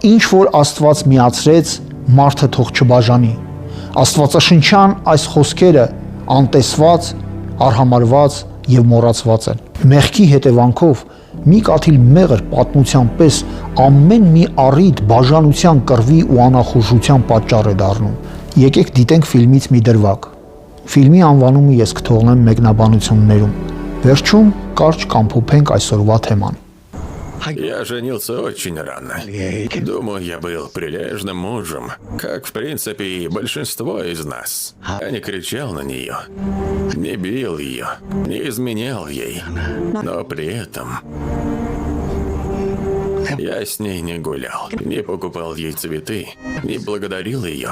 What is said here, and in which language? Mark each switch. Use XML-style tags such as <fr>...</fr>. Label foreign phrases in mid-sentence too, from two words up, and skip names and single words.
<hy>ինչ որ Աստված միացրեց, մարդը թող չբաժանի։ Աստվածաշնչյան այս խոսքերը անտեսված, արհամարհված և մոռացված են։ Մեղքի հետևանքով մի կաթիլ մեղր պատմության պես ամեն մի առիթ բաժանության, կռվի ու անախորժության պատճառ է դառնում։ Եկեք դիտենք ֆիլմից մի դրվագ։ Ֆիլմի անվանումը ես կթողնեմ մեկնաբանություններում։ Վերջում կարճ կամփոփենք այսօրվա թեման։</hy> <ru>Я женился очень рано. Думаю, я был прилежным мужем, как, в принципе, и большинство из нас. Я не кричал на нее, не бил ее, не изменял ей, но при этом я с ней не гулял, не покупал ей цветы, не благодарил ее.</ru>